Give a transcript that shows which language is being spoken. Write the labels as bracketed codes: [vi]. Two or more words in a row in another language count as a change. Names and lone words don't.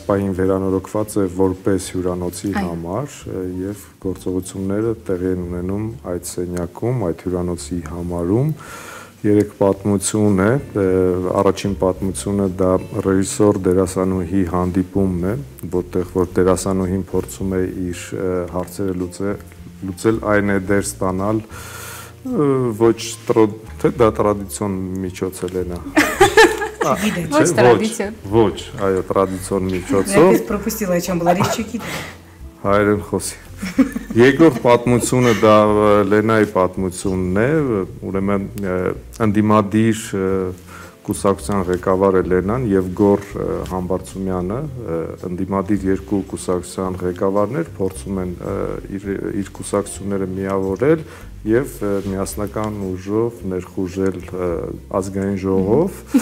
[hy] պահին վերանորոգված է որպես հյուրանոցի համար եւ գործողությունները տեղի են ունենում այդ սենյակում, այդ հյուրանոցի համարում։ 3 պատմություն է, առաջին պատմությունը դա ռեժիսոր դերասանուհի հանդիպումն է, որտեղ որ դերասանուհին փորձում է իր հարցերը լուծել այն է դեր ստանալ ոչ թե դա տրադիցիոն միջոց է Լենա։ Ոչ տրադիցիոն։ Ոչ, այո, տրադիցիոն միջոցով։ [ru] Я опять пропустила, о чем была речь, Чекита. [hy] Հայերեն խոսի։ Երկրորդ պատմությունը դա Լենայի պատմությունն է, ուրեմն ընդդիմադիր կուսակցության ղեկավարը Լենան եւ Գոր Համբարձումյանը, ընդդիմադիր երկու կուսակցության ղեկավարներ փորձում են իր կուսակցությունները միավորել եւ միասնական ուժով ներխուժել ազգային ժողով։